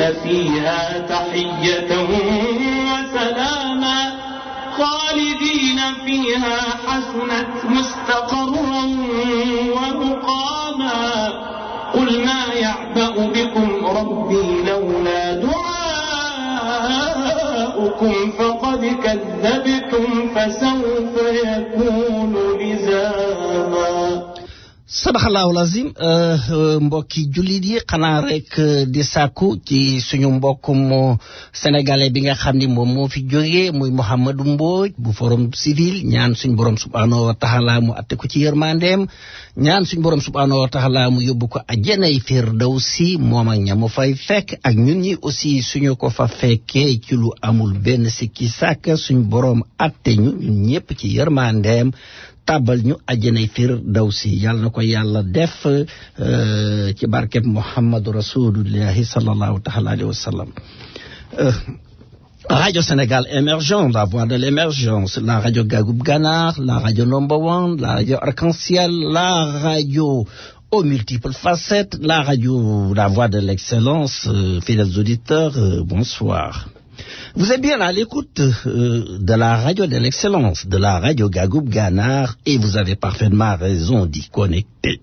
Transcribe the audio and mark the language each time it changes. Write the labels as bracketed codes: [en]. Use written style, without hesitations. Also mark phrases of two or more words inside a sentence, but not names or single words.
[ar] فيها تحية وسلاما خالدين فيها حسنت مستقرا ومقاما قل ما يعبأ بكم ربي لولا دعاؤكم فقد كذبتم فسوف يكون لزاما صدق الله العظيم [wo] mbokki jullit yi xanaa rek di sàkku ci suñu mbokkum sénégalais bi nga xam ni moom moo fi jógee muy Mouhamadou Mbodj bu forum civil ñaan suñ borom [ar] سبحانه وتعالى [wo] mu atte ko ci yërmandeem ñaan suñ borom [ar] سبحانه وتعالى [wo] mu yóbbu ko àjjanay firdawsi moom ak ñamu fay fekk ak ñun ñi aussi suñu ko fa fekkee ci lu amul benn sikki sàkk suñ borom atte ñu ñun ñëpp ci yërmandeem tabal ñu àjjanay firdawsi yàlla na ko yàlla def ci barkeb Muhammadu [ar] رسول الله صلى الله تعالى عليه وسلم. [fr] Radio Sénégal émergent, la voix de l'émergence, la radio Gagoub Ganar, la radio Number One, la radio Arc-en-Ciel, la radio aux multiples facettes, la radio La Voix de l'Excellence. Fidèles auditeurs, bonsoir. Vous êtes bien à l'écoute de la radio de l'Excellence, de la radio Gagoub Ganar, et vous avez parfaitement raison d'y connecter.